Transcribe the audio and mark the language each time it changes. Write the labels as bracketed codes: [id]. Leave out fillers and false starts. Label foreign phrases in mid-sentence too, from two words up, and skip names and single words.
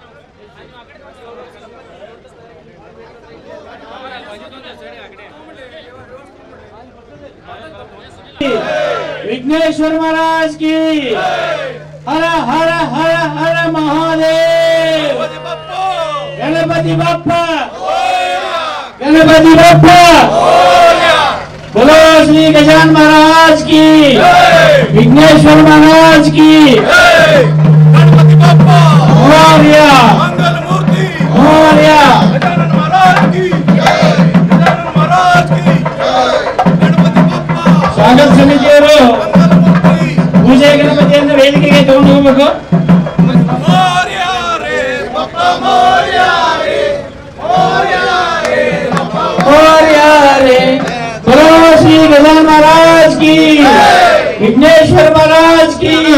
[hi] विघ्नेश्वर महाराज की हर हर हर हर महादेव. गणपति बप्पा गणपति बप्पा. बोलो श्री गजानन महाराज की, विघ्नेश्वर महाराज की, गणपति बप्पा मोरया, मंगल मूर्ति मोरया, गजानन महाराज की, गजानन महाराज की, गणपति बप्पा. [kn] स्वागत समितियವರು ಪೂಜೆ ಗಣಪತಿಯನ್ನು ವೇದಿಕೆಗೆ ತಗೊಂಡು ಹೋಗಬೇಕು. [hi] मोरया रे बप्पा मोरया रे, मोरया रे बप्पा मोरया रे. बोलो श्री गजानन महाराज की, विघ्नेश्वर महाराज की.